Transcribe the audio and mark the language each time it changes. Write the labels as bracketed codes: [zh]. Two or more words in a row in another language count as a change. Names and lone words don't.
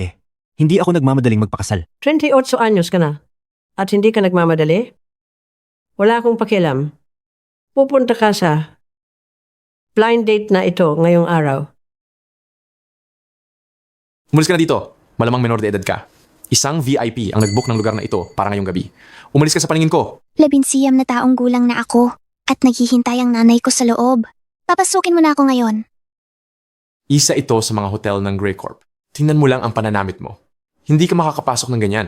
[tl] Hindi ako nagmamadaling magpakasal. 28 anyos ka na. At hindi ka nagmamadali? Wala akong pakialam. Pupunta ka sa blind date na ito ngayong araw. Umalis ka na dito. Malamang menor de edad ka. Isang VIP ang nag-book ng lugar na ito para ngayong gabi. Umalis ka sa paningin ko. 11 na taong gulang na ako at naghihintay ang nanay ko sa loob. Papasukin mo na ako ngayon. Isa ito sa mga hotel ng Grey Corp. Tingnan mo lang ang pananamit mo. Hindi ka makakapasok ng ganyan.